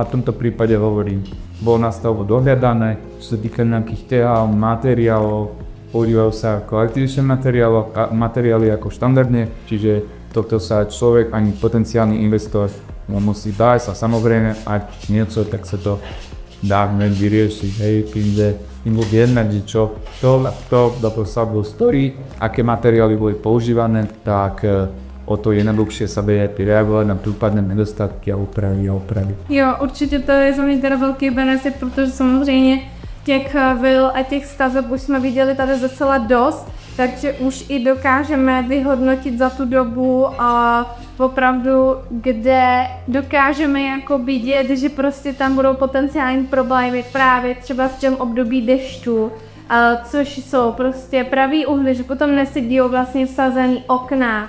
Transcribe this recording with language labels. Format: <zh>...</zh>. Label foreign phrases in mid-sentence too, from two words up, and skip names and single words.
<sk>v tomto prípade hovorím, bolo na stavbu dohľadané, čo sa týka nejakých tehál, materiálov, používajú sa kvalitnejšie materiály ako štandardne, čiže toto sa človek ani potenciálny investor musí dať a samozrejme, ak niečo, tak sa to dá hneď vyriešiť, hej, keďže im budú jednať, že čo do stavbu stojí, aké materiály boli používané, tak o to jednoduchšie sa vie reagovat na případné nedostatky a opravy.</sk> <cs>Jo, určitě to je za mě teda velký benefit, protože samozřejmě těch vil a těch staveb už jsme viděli tady docela dost, takže už i dokážeme vyhodnotit za tu dobu a opravdu, kde dokážeme jako vidět, že prostě tam budou potenciální problémy právě třeba v tom období dešťů, což jsou prostě pravý uhly, že potom nesedí vlastně vsazený okna.</cs>